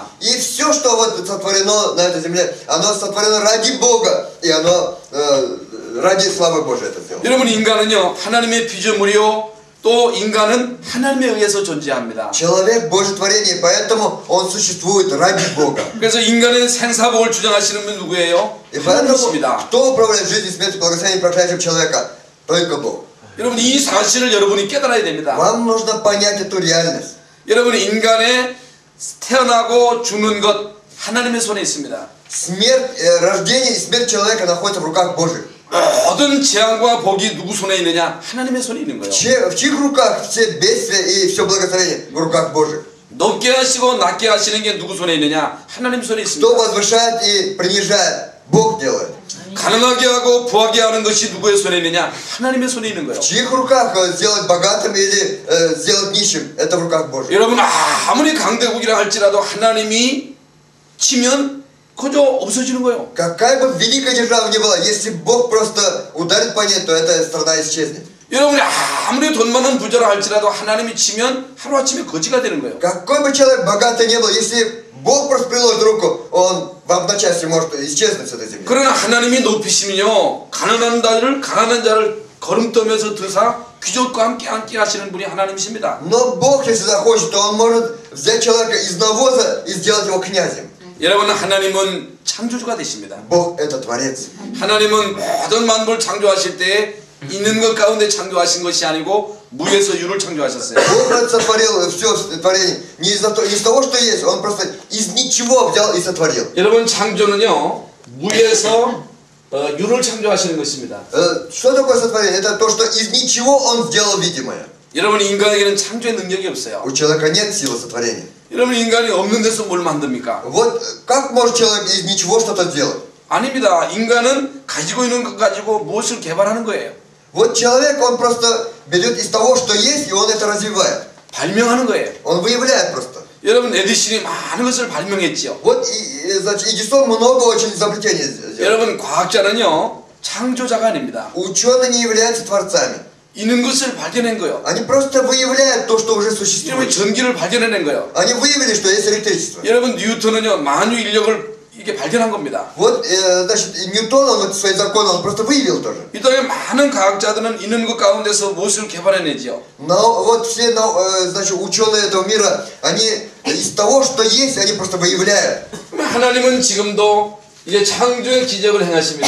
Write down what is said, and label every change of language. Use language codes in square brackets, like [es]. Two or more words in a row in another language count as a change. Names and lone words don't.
[ru] И все, что вот сотворено на этой земле, оно сотворено ради Бога, и оно ради славы Божией это сделано. [ko] 여러분, 인간은요 하나님의 피조물이요 또 인간은 하나님에 의해서 존재합니다. [ru] Человек Божье творение, поэтому он существует ради Бога. [ko] 그래서 인간의 생사복을 주장하시는 분 누구예요? [ru] И поэтому [ko] 하나님이십니다. [ru] кто управляет жизнью, смертью, благословением, проклятием человека? Только Бог. [ko] 여러분, 이 사실을 여러분이 깨달아야 됩니다. [ru] Вам нужно понять эту реальность. [ko] 여러분, 인간의 태어나고 죽는 것 하나님의 손에 있습니다. [ru] Смерть, рождение и смерть человека находятся в руках Божьих. [ko] 모든 재앙과 복이 누구 손에 있느냐? 하나님의 손에 있는 거예요. [ru] В чьих руках все бедствия и все благословение? В руках Божьих. [ko] 높게 하시고 낮게 하시는 게 누구 손에 있느냐? 하나님 손에 있습니다. [ru] Кто возвышает и принижает? Бог делает. [ko] 가난하게 하고 부하게 하는 것이 누구의 손에 있느냐? 하나님의 손에 있는 거예요. [ru] В чьих руках сделать богатым или сделать нищим? Это в руках Божьих. [ko] 여러분, 아무리 강대국이라 할지라도 하나님이 치면 그저 없어지는 거예요. [ru] Какая бы великая держава ни была, если Бог просто ударит по ней, то эта страна исчезнет. [ko] 여러분이 아무리 돈 많은 부자라 할지라도 하나님이 치면 하루아침에 거지가 되는 거예요. [ru] Какой бы человек богатый не был, если Бог просто приложит руку, он в одночасье может исчезнуть с этой земли. [ko] 그러나 하나님이 높이시면요 가난한 자를 걸음떠면서 드사 귀족과 함께 하시는 분이 하나님이십니다. [ru] Но Бог, если захочет, то он может взять человека из навоза и сделать его князем. [ko] 여러분, 하나님은 창조주가 되십니다. [ru] Бог это Творец. [ko] 하나님은 모든 만물을 창조하실 때 있는 것 가운데 창조하신 것이 아니고 무에서 유를 창조하셨어요. [ru] Бог сотворил все творение не из того, что есть, он просто из ничего взял и сотворил. [ko] 여러분, 창조는요 무에서 유를 창조하시는 것입니다. [ru] Что такое сотворение? Это то, что из ничего он сделал видимое. [ko] 여러분, 인간에게는 창조의 능력이 없어요. [ru] У человека нет силы сотворения. [ko] 여러분, 인간이 없는 데서 뭘 만듭니까? [ru] Вот как может человек из ничего что-то сделать? [ko] 아닙니다. 인간은 가지고 있는 것 가지고 무엇을 개발하는 거예요. [ru] Вот человек, он просто берет из того, что есть, и он это развивает. [ko] 발명하는 거예요. [ru] Он выявляет просто. [ko] 여러분, 에디슨이 많은 것을 발명했지요. [ru] Вот, значит, Эдисон много очень изобретений сделал. [ko] 여러분, 과학자는요 창조자가 아닙니다. [ru] Ученые не являются творцами. [ko] 있는 것을 발견한 거예요. [ru] Они просто выявляют то, что уже [ko] 여러분, [ru] существует. [ko] 전기를 발견해낸 거예요. [ru] Они выявили, что есть электричество. [ko] 여러분, 뉴턴은요 만유 인력을 이게 발견한 겁니다. [ru] Вот, значит, Ньютон, он вот свои законы, он просто выявил тоже. [ko] 이 땅에 많은 과학자들은 있는 것 가운데서 무엇을 개발해내지요. [ru] Но вот все, значит, ученые этого мира, они из того, что есть, они просто выявляют. [ko] 하나님은 지금도 이제 창조의 기적을 행하십니다.